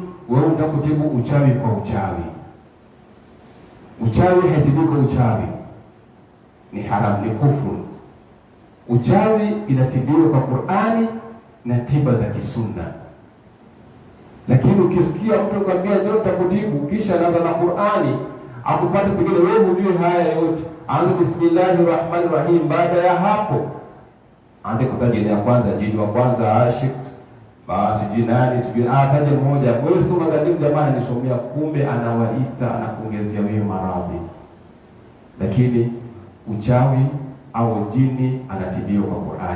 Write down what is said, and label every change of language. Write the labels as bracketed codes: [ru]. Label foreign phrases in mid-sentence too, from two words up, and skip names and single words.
[sw] Wewe utakutibu uchawi kwa uchawi. Uchawi haitibiwi kwa uchawi, ni haram, ni kufuru. Uchawi inatibiwa kwa Qur'ani na tiba za kisunna. Lakini ukisikia mtu akwambia ndio nitakutibu, kisha anaanza na Qur'ani akupata pengine wewe hujui haya yote, anza [ar] بسم الله الرحمن الرحيم. [sw] Baada ya hapo anza kutaja jina ya kwanza, jini wa kwanza ashik, basi jinani sijui ataje mmoja. Wewe sio madhalimu jamani, nisomea, kumbe anawaita, anakuongezea wewe maradhi. Lakini uchawi au jini anatibiwa kwa Qur'ani.